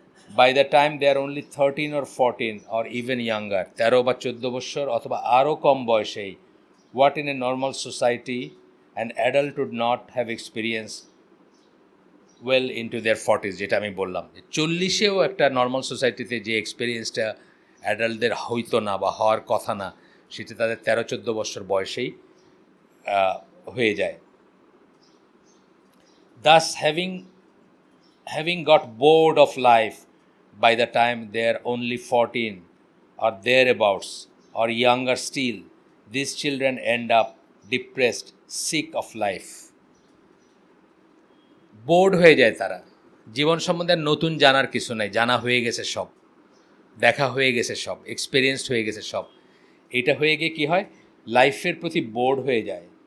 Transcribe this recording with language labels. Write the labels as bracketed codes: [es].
[en] by the time they are only 13 or 14 or even younger, [bn] 13 বা 14 বছর অথবা আরও কম বয়সেই, [en] what in a normal society and adult would not have experience well into their 40s, [bn] যেটা আমি বললাম যে 40-এও একটা নর্মাল সোসাইটিতে যে এক্সপিরিয়েন্সটা অ্যাডাল্টদের হইতো না বা হওয়ার কথা না, সেটা তাদের 13-14 বছর বয়সেই হয়ে যায়। [en] Thus having got bored of life by the time they are only 14 or thereabouts or younger still, these children end up depressed, sick of life. [bn] Board হয়ে যায় তারা, জীবন সম্বন্ধে নতুন জানার কিছু নাই, জানা হয়ে গেছে সব, দেখা হয়ে গেছে সব, এক্সপিরিয়েন্সড হয়ে গেছে সব। এটা হয়ে গিয়ে কী হয়, লাইফের প্রতি বোর্ড হয়ে যায়।